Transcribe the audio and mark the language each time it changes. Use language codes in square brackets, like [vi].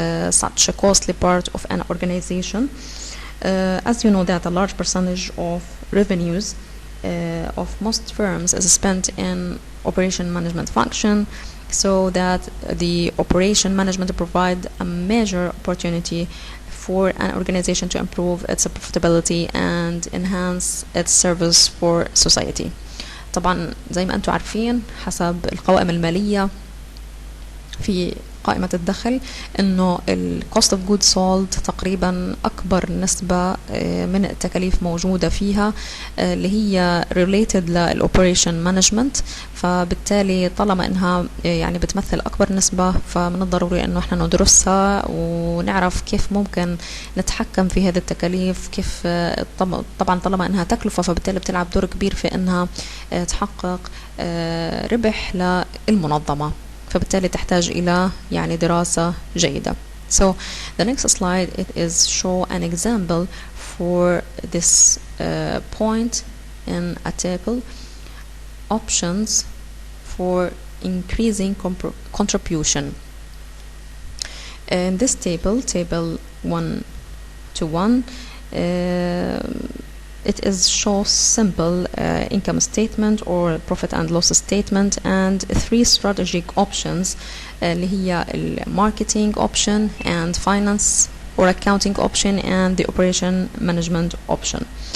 [en] such a costly part of an organization. As you know that a large percentage of revenues of most firms is spent in operation management function, so that the operation management provide a major opportunity for an organization to improve its profitability and enhance its service for society. [ar] طبعا زي ما انتم عارفين حسب القوائم المالية في قائمة الدخل انه ال [en] cost of goods sold [ar] تقريبا اكبر نسبة من التكاليف موجودة فيها اللي هي [en] related [ar] لل [en] operation management، [ar] فبالتالي طالما انها يعني بتمثل اكبر نسبة فمن الضروري انه احنا ندرسها ونعرف كيف ممكن نتحكم في هذه التكاليف، كيف طبعا طالما انها تكلفة فبالتالي بتلعب دور كبير في انها تحقق ربح للمنظمة، فبالتالي تحتاج إلى يعني دراسة جيدة. [en] So the next slide it is show an example for this point in a table. Options for increasing contribution. In this table 1 to 1, it is shows simple income statement or profit and loss statement and 3 strategic options [ar] اللي هي [en] marketing option and finance or accounting option and the operation management option.